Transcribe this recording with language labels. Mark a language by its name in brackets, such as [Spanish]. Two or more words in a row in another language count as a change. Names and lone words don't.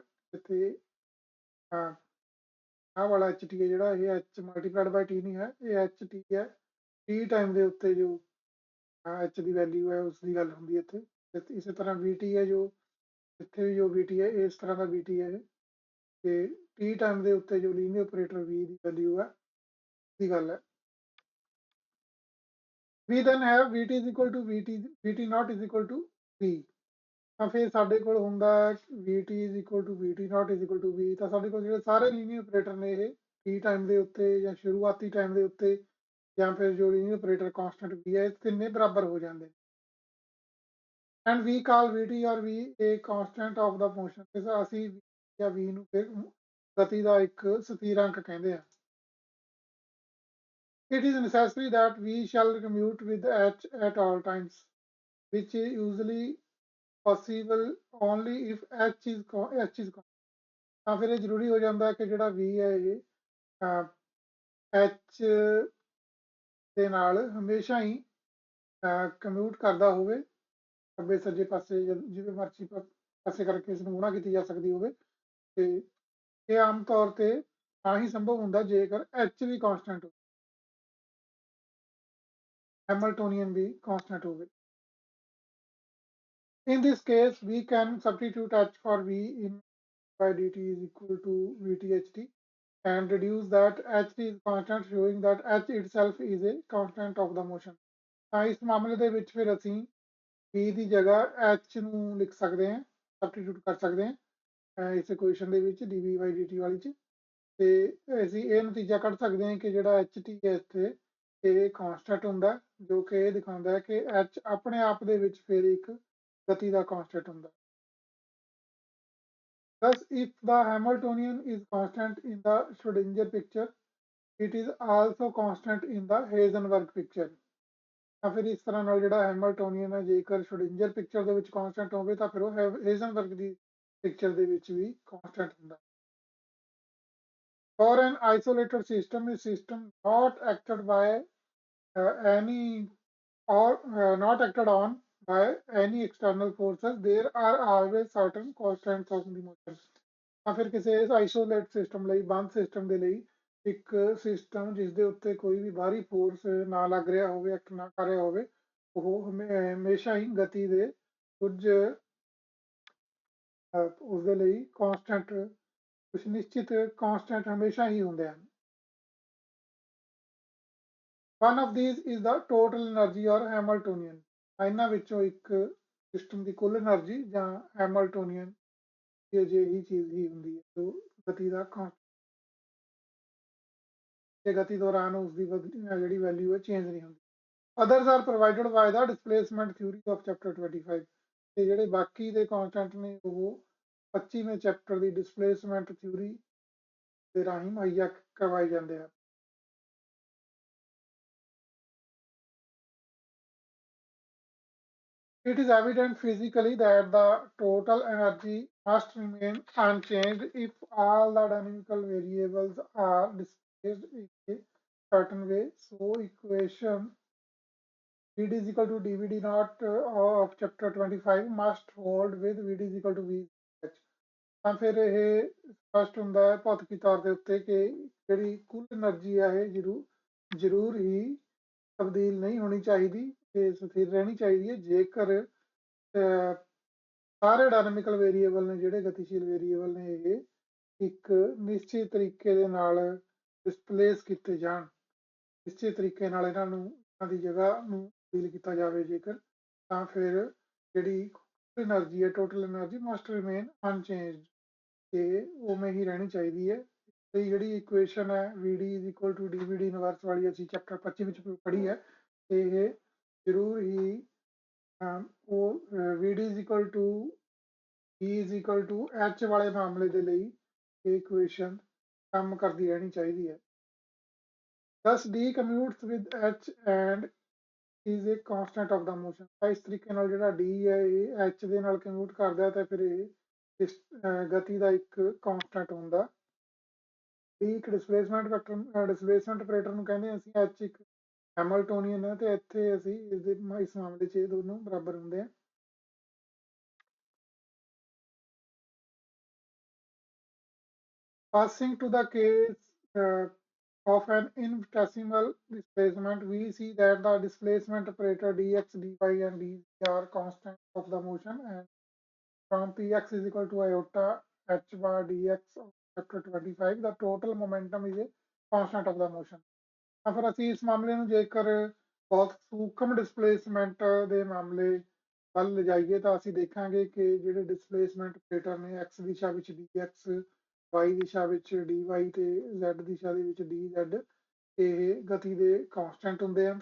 [Punjabi] ਇੱਥੇ ਆਹ ਵਾਲਾ ht ਹੈ ਜਿਹੜਾ ਇਹ h [English] multiplied by [Punjabi] t ਨਹੀਂ ਹੈ, ਇਹ ht ਹੈ t ਟਾਈਮ ਦੇ ਉੱਤੇ ਜੋ h ਦੀ ਵੈਲਿਊ ਹੈ ਉਸ ਦੀ ਗੱਲ ਹੁੰਦੀ ਹੈ ਇੱਥੇ। ਇਸੇ ਤਰ੍ਹਾਂ vt ਹੈ ਜੋ ਇੱਥੇ ਵੀ ਜੋ vt ਹੈ ਇਸ ਤਰ੍ਹਾਂ ਦਾ vt ਹੈ ਇਹ, ਤੇ t ਟਾਈਮ ਦੇ ਉੱਤੇ ਜੋ [English] linear operator [Punjabi] v ਦੀ ਵੈਲਿਊ ਹੈ ਦੀ ਗੱਲ ਹੈ। [English] we then have vt is equal to vt not is equal to v। [Punjabi] ਤਾਂ ਫਿਰ ਸਾਡੇ ਕੋਲ ਹੁੰਦਾ ਹੈ [English] vt is equal to vt not is equal to v। [Punjabi] ਤਾਂ ਸਾਡੇ ਕੋਲ ਜਿਹੜੇ ਸਾਰੇ [English] linear operator [Punjabi] ਨੇ ਇਹ t ਟਾਈਮ ਦੇ ਉੱਤੇ ਜਾਂ ਸ਼ੁਰੂਆਤੀ ਟਾਈਮ ਦੇ ਉੱਤੇ ਜਾਂ ਫਿਰ ਜੋ [English] linear operator [Punjabi] ਕਾਂਸਟੈਂਟ v ਹੈ ਤਿੰਨੇ ਬਰਾਬਰ ਹੋ ਜਾਂਦੇ। [English] ਐਂਡ we call vt or v a constant of the motion। [Punjabi] ਤੇ ਅਸੀਂ ਜਾਂ v ਨੂੰ ਫਿਰ ਗਤੀ ਦਾ ਇੱਕ ਸਥਿਰਾਂਕ ਕਹਿੰਦੇ ਆ। [English] It is necessary that we shall commute with h at all times, which is usually possible only if h is [Punjabi] ਤਾਂ ਫਿਰ ਇਹ ਜ਼ਰੂਰੀ ਹੋ ਜਾਂਦਾ ਕਿ ਜਿਹੜਾ v ਹੈ ਇਹ h ਦੇ ਨਾਲ ਹਮੇਸ਼ਾ ਹੀ ਕਮਿਊਟ ਕਰਦਾ ਹੋਵੇ, ਖੱਬੇ ਸੱਜੇ ਪਾਸੇ ਜਿਵੇਂ ਮਰਜ਼ੀ ਪਾਸੇ ਕਰਕੇ ਇਸ ਨੂੰ ਗੁਣਾ ਕੀਤੀ ਜਾ ਸਕਦੀ ਹੋਵੇ। ਤੇ ਇਹ ਆਮ ਤੌਰ ਤੇ ਤਾਂ ਹੀ ਸੰਭਵ ਹੁੰਦਾ ਜੇਕਰ h ਵੀ ਕਾਂਸਟੈਂਟ ਹੋਵੇ, [Hindi] Hamiltonian भी constant होवे। [English] In this case, we can substitute h for v in by dt is equal to vtht and deduce that h is constant, showing that h itself is a constant of the motion। [Punjabi] ਤਾਂ ਇਸ ਮਾਮਲੇ ਦੇ ਵਿੱਚ ਫਿਰ ਅਸੀਂ v ਦੀ ਜਗ੍ਹਾ h ਨੂੰ ਲਿਖ ਸਕਦੇ ਹਾਂ, ਸਬਸਟੀਟਿਊਟ ਕਰ ਸਕਦੇ ਹਾਂ ਇਸ ਇਕੁਏਸ਼ਨ ਦੇ ਵਿੱਚ [English] dv by dt [Punjabi] ਵਾਲੀ ਚ। ਤੇ ਅਸੀਂ ਇਹ ਨਤੀਜਾ ਕੱਢ ਸਕਦੇ ਹਾਂ ਕਿ ਜਿਹੜਾ ht ਹੈ ਇੱਥੇ ਇਹ ਕਾਂਸਟੈਂਟ ਹੁੰਦਾ, ਜੋ ਕਿ ਇਹ ਦਿਖਾਉਂਦਾ ਹੈ ਕਿ h ਆਪਣੇ ਆਪ ਦੇ ਵਿੱਚ ਫਿਰ ਇੱਕ ਗਤੀ ਦਾ ਕਾਂਸਟੈਂਟ ਹੁੰਦਾ। [English] Thus, if the Hamiltonian is constant in the Schrodinger picture, it is also constant in the Heisenberg picture। [Punjabi] ਤਾਂ ਫਿਰ ਇਸ ਤਰ੍ਹਾਂ ਨਾਲ ਜਿਹੜਾ ਹੈਮਲਟੋਨੀਅਨ ਹੈ ਜੇਕਰ ਸ਼੍ਰੋਡਿੰਜਰ ਪਿਕਚਰ ਦੇ ਵਿੱਚ ਕਾਂਸਟੈਂਟ ਹੋਵੇ ਤਾਂ ਫਿਰ ਉਹ ਹੇਜ਼ਨਬਰਗ ਦੀ ਪਿਕਚਰ ਦੇ ਵਿੱਚ ਵੀ ਕਾਂਸਟੈਂਟ ਹੁੰਦਾ। [English] For an isolated system, a system not acted by any or not acted on by any external forces, there are always certain constants of the motion। [Punjabi] ਤਾਂ ਫਿਰ ਕਿਸੇ [English] isolate system [Punjabi] ਲਈ, ਬੰਦ ਸਿਸਟਮ ਦੇ ਲਈ ਇੱਕ ਸਿਸਟਮ ਜਿਸ ਦੇ ਉੱਤੇ ਕੋਈ ਵੀ ਬਾਹਰੀ ਫੋਰਸ ਨਾ ਲੱਗ ਰਿਹਾ ਹੋਵੇ, ਐਕਟ ਨਾ ਕਰ ਰਿਹਾ ਹੋਵੇ, ਉਹ ਹਮੇਸ਼ਾ ਹੀ ਗਤੀ ਦੇ ਕੁਝ ਉਸਦੇ ਲਈ ਕਾਂਸਟੈਂਟ, ਕੁਝ ਨਿਸ਼ਚਿਤ ਕਾਂਸਟੈਂਟ ਹਮੇਸ਼ਾ ਹੀ ਹੁੰਦੇ ਹਨ। [English] One of these is the total energy or Hamiltonian। [Punjabi] ਇਹਨਾਂ ਵਿੱਚੋਂ ਇੱਕ ਸਿਸਟਮ ਦੀ ਕੁੱਲ એનર્ਜੀ ਜਾਂ ਹੈਮਲਟੋਨੀਅਨ ਇਹ ਜਿਹੀ ਚੀਜ਼ ਹੀ ਹੁੰਦੀ ਹੈ ਜੋ ਗਤੀ ਦਾ ਗਤੀ ਦੌਰਾਨ ਉਸਦੀ ਜਿਹੜੀ ਵੈਲਿਊ ਹੈ ਚੇਂਜ ਨਹੀਂ ਹੁੰਦੀ। [English] Others are provided by the displacement theory of chapter 25। [Punjabi] ਤੇ ਜਿਹੜੇ ਬਾਕੀ ਦੇ ਕਾਂਸਟੈਂਟ ਨੇ ਉਹ 25ਵੇਂ ਚੈਪਟਰ ਦੀ [English] displacement theory [Punjabi] ਦੇ ਰਾਹੀਂ ਮੁਹੱਈਆ ਕਰਵਾਏ ਜਾਂਦੇ ਹਨ। [English] It is evident physically that the total energy must remain unchanged if all the dynamical variables are displaced in a certain way। So equation vd is equal to dvd naught of chapter 25 must hold with vd is equal to vh। [Punjabi] ਤਾਂ ਫਿਰ ਇਹ ਸਪਸ਼ਟ ਹੁੰਦਾ ਹੈ ਭੌਤਿਕੀ ਤੌਰ ਦੇ ਉੱਤੇ ਕਿ ਜਿਹੜੀ ਕੁੱਲ એનર્ਜੀ ਹੈ ਇਹ ਜ਼ਰੂਰ ਹੀ ਤਬਦੀਲ ਨਹੀਂ ਹੋਣੀ ਚਾਹੀਦੀ, ਤੇ ਸਥਿਰ ਰਹਿਣੀ ਚਾਹੀਦੀ ਹੈ ਜੇਕਰ ਸਾਰੇ [English] dynamical variable [Punjabi] ਨੇ, ਜਿਹੜੇ ਗਤੀਸ਼ੀਲ ਵੇਰੀਏਬਲ ਨੇ, ਇਹ ਇੱਕ ਨਿਸ਼ਚਿਤ ਤਰੀਕੇ ਦੇ ਨਾਲ ਡਿਸਪਲੇਸ ਕੀਤੇ ਜਾਣ, ਨਿਸ਼ਚਿਤ ਤਰੀਕੇ ਨਾਲ ਇਹਨਾਂ ਦੀ ਜਗ੍ਹਾ ਨੂੰ ਤਬਦੀਲ ਕੀਤਾ ਜਾਵੇ ਜੇਕਰ, ਤਾਂ ਫਿਰ ਜਿਹੜੀ એનર્ਜੀ ਹੈ, [English] total energy must remain unchanged, [Punjabi] ਤੇ ਉਵੇਂ ਹੀ ਰਹਿਣੀ ਚਾਹੀਦੀ ਹੈ। ਤੇ ਜਿਹੜੀ ਇਕੁਏਸ਼ਨ ਹੈ [English] vd is equal to dvd [Punjabi] ਇਨਵਰਸ ਵਾਲੀ ਅਸੀਂ ਚੈਪਟਰ 25 ਵਿੱਚ ਪੜ੍ਹੀ ਹੈ, ਤੇ ਇਹ ਜ਼ਰੂਰ ਹੀ ਉਹ [English] vd is equal to e is equal to h [Punjabi] ਵਾਲੇ ਮਾਮਲੇ ਦੇ ਲਈ ਇਹ ਇਕੁਏਸ਼ਨ ਕੰਮ ਕਰਦੀ ਰਹਿਣੀ ਚਾਹੀਦੀ ਹੈ। [English] Thus D commutes with H and is a constant of the motion। [Punjabi] ਤਾਂ ਇਸ ਤਰੀਕੇ ਨਾਲ ਜਿਹੜਾ D ਹੈ ਇਹ H ਦੇ ਨਾਲ ਕਮਿਊਟ ਕਰਦਾ ਤੇ ਫਿਰ ਇਹ ਇਸ ਗਤੀ ਦਾ ਇੱਕ ਕਾਂਸਟੈਂਟ ਹੁੰਦਾ। D ਇੱਕ [English] displacement vector displacement operator [Punjabi] ਨੂੰ ਕਹਿੰਦੇ ਅਸੀਂ। H ਇੱਕ ਹੈਮਿਲਟੋਨੀਅਨ ਹੈ ਤੇ ਇੱਥੇ ਅਸੀਂ ਇਸ ਮਾਮਲੇ 'ਚ ਇਹ ਦੋਨੋਂ ਬਰਾਬਰ ਹੁੰਦੇ ਆ। [English] Passing to the case of an infinitesimal displacement, we see that the displacement operator dx, dy, and dz are constants of the motion, and from px is equal to iota h bar dx of chapter 25, the total momentum is a constant of the motion। [Punjabi] ਤਾਂ ਫਿਰ ਅਸੀਂ ਇਸ ਮਾਮਲੇ ਨੂੰ ਜੇਕਰ ਬਹੁਤ ਸੂਖਮ ਡਿਸਪਲੇਸਮੈਂਟ ਦੇ ਮਾਮਲੇ ਵੱਲ ਲਿਜਾਈਏ ਤਾਂ ਅਸੀਂ ਦੇਖਾਂਗੇ ਕਿ ਜਿਹੜੇ [English] displacement operator [Punjabi] ਨੇ x ਦਿਸ਼ਾ ਵਿੱਚ dx, y ਦਿਸ਼ਾ ਵਿੱਚ dy ਤੇ z ਦਿਸ਼ਾ ਦੇ ਵਿੱਚ dz, ਇਹ ਗਤੀ ਦੇ ਕਾਂਸਟੈਂਟ ਹੁੰਦੇ ਹਨ।